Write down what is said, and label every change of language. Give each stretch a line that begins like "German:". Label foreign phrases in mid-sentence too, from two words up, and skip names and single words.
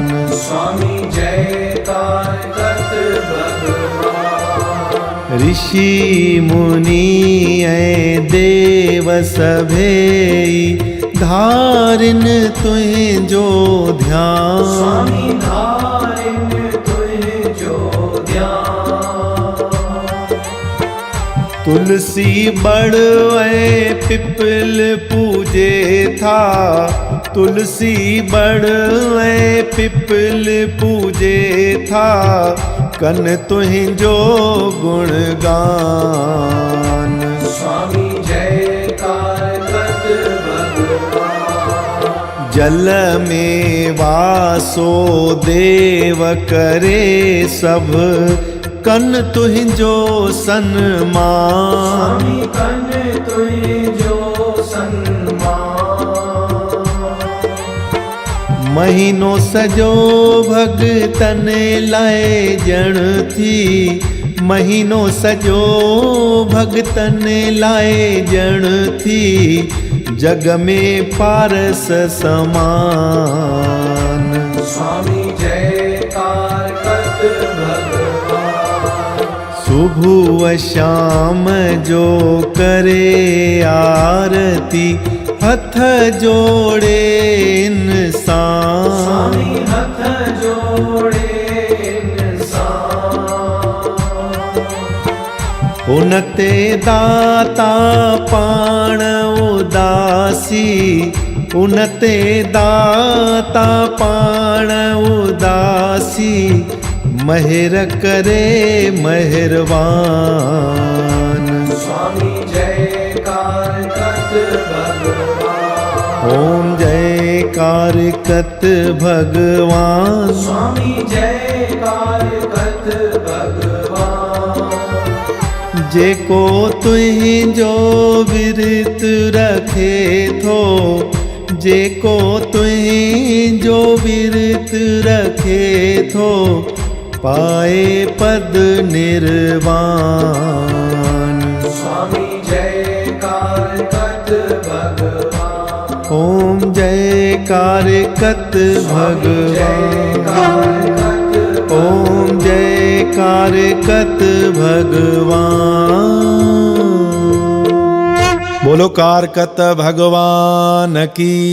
Sindhi: स्वामी जय कारकत भगवान ऋषि मुनि ऐं देव सभेई धारिन तुंहिंजो ध्यान स्वामी धारिन तुंहिंजो ध्यान तुलसी बड़ ऐं पिपल पूजे था तुलसी बड़ ऐं पिपल पूजे था कन तुंहिंजो गुणगान स्वामी जय कारकत भगवान जल में वासो देव करे सब कन तुंहिंजो सन्मान स्वामी कन तुंहिंजो सन्मान महीनो सजो भगतन लाइ ॼण थी महीनो सजो भगतन लाइ ॼण थी जग में पारस समान स्वामी जय कारकत भगवान सुबह शाम जो करे आरती हथ जोड़े इंसान स्वामी हथ जोड़े इंसान हुन ते दाता पाण उदासी उनते दाता पाण उदासी मेहर करे मेहरबान। स्वामी जयकार कत भगवान। ओम जयकार कत भगवान। स्वामी जयकार कत भगवान। जेको तुहिंजो विरत रखे थो, जेको तुहिंजो विरत रखे थो, पाए पद निर्वाण। स्वामी जयकार कत भगवान। ओम जयकार कत भगवान। ओम जयकार कत भगवान।
Hindi: बोलो कारकत भगवान की